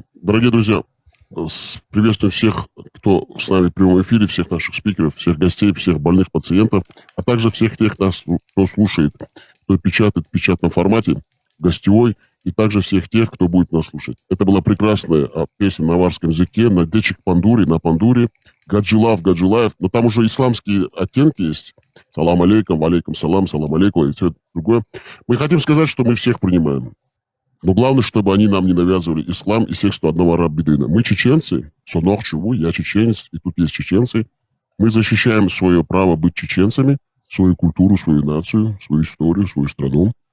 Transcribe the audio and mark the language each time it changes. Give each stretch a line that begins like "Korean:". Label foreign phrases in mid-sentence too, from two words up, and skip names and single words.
Russian: Дорогие друзья, приветствуем всех, кто с нами в прямом эфире, всех наших спикеров, всех гостей, всех больных пациентов, а также всех тех, кто слушает, кто печатает в печатном формате, гостевой, и также всех тех, кто будет нас слушать. Это была прекрасная песня на аварском языке, на
Chechen: дечик пандури,
Russian: на пандуре, Гаджилаев, но там уже исламские оттенки есть.
Arabic: سلام عليكم، عليكم سلام، سلام عليكم,
Russian: и все другое. Мы хотим сказать, что мы всех принимаем. Но главное, чтобы они нам не навязывали ислам и сексту одного араб-бедуина. Мы чеченцы,
Chechen: сонох чуву,
Russian: я чеченец, и тут есть чеченцы. Мы защищаем свое право быть чеченцами, свою культуру, свою нацию, свою историю, свою страну.